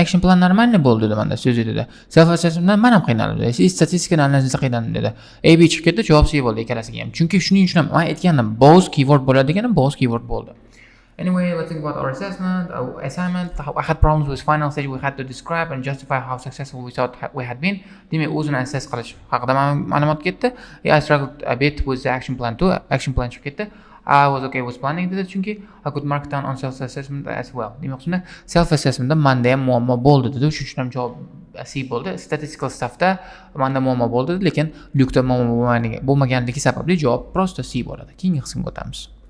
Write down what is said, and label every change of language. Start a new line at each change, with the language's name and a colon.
Uzbek: Action plan normalniy bo'ldi dedi menda so'zida. Self assessmentdan men ham qiynaldim dedi. Statistikani analizda qiynaldim dedi. AB chiqib ketdi, javob C bo'ldi ikkalasiga ham. Chunki shuning uchun ham men aytgandim, both keyword bo'ladi deganim, both keyword bo'ldi.
English: Anyway, let's think about our assignment. I had problems with final stage. We had to describe and justify how successful we thought we had been.
Uzbek: Demak, o'zini assess qilish haqida ma'lumot ketdi.
English: I struggled a bit with the action plan too.
Uzbek: Action plan chiqib ketdi.
English: I was okay with planning
Uzbek: dedi, chunki
English: I could mark down on self assessment as well.
Uzbek: Demoqchimda self assessmentda menda ham muammo bo'ldi dedi. Shuning uchun ham javob C bo'ldi. Statistical stuffda menda muammo bo'ldi, lekin Luke'da muammo bo'lmaganligi sababli javob prosta C bo'ladi. Keyingi qismga o'tamiz.